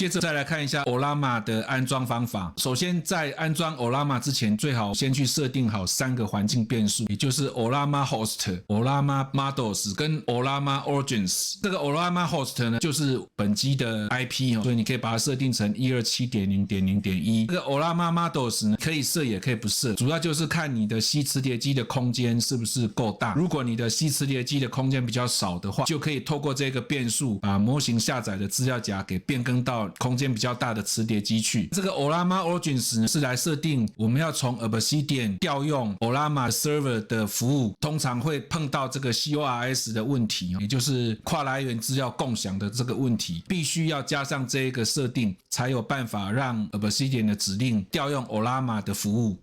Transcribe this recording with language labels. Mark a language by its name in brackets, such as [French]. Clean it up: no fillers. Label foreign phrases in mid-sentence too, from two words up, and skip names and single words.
[Chinese] 接着再來看一下 Ollama 的安裝方法。首先在安裝 Ollama 之前，最好先去設定好3個環境變数，也就是 Ollama Host、Ollama Models 跟 Ollama Origins。这個 Ollama Host 呢，就是本機的 IP 所以你可以把它設定成 127.0.0.1。這個 Ollama Models 呢，可以設也可以不設，主要就是看你的 C 磁碟機的空間是不是夠大。如果你的 C 磁碟機的空間比較少的话，就可以透過這個變數把模型下載的資料夾給變更到空間比較大的磁碟機去。這個 Ollama Origins 呢，是來設定我們要從 Obsidian 調用 Ollama Server 的服務，通常會碰到這個 CORS 的問題，也就是跨來源資料共享的這個問題，必須要加上這個設定，才有辦法讓 Obsidian 的指令調用 Ollama 的服務。